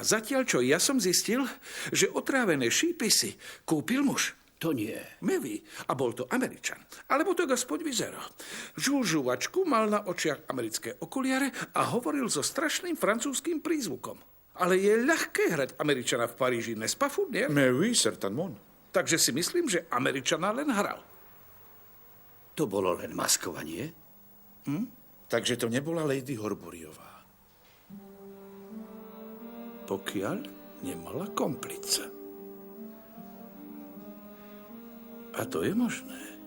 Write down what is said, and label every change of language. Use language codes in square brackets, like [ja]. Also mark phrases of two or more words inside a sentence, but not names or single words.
[sk] Zatiaľ, čo ja som zistil, že otrávené šípy si kúpil muž. To nie. Meví. A bol to Američan. Alebo to aspoň vyzerá. Žul žuvačku, mal na očiach americké okuliare a hovoril so strašným francúzským prízvukom. Ale je ľahké hrať Američana v Paríži, [fr] n'est-ce pas, Fournier? Mais oui, certainement. [sk] Takže si myslím, že Američana len hral. To bolo len maskovanie? Takže to nebola lady Horburyová. Pokiaľ nemala komplica. A to je možné.